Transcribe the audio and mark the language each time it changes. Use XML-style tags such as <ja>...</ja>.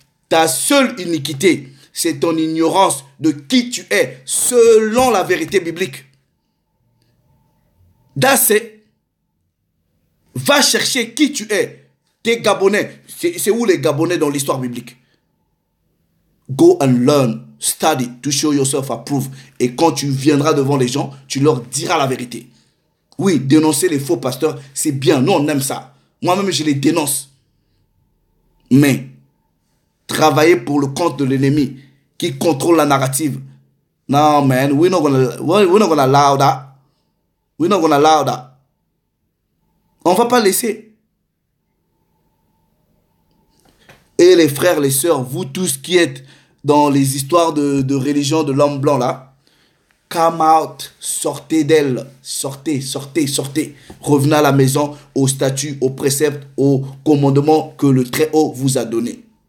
<fr>Ta seule iniquité, c'est ton ignorance de qui tu es, selon la vérité biblique. D'assez, va chercher qui tu es. T'es Gabonais. C'est où les Gabonais dans l'histoire biblique?</fr> <en>Go and learn, study, to show yourself approved.</en> <fr>Et quand tu viendras devant les gens, tu leur diras la vérité. Oui, dénoncer les faux pasteurs, c'est bien. Nous, on aime ça. Moi-même, je les dénonce. Mais travailler pour le compte de l'ennemi qui contrôle la narrative.</fr> <en>No, man, we're not gonna allow that. We're not gonna allow that.</en> <fr>On va pas laisser. Et les frères, les sœurs, vous tous qui êtes dans les histoires de religion de l'homme blanc là,</fr> <en>come out,</en> <fr>sortez d'elle, sortez. Revenez à la maison, au statut, au précepte, au commandement que le Très-Haut vous a donné.</fr>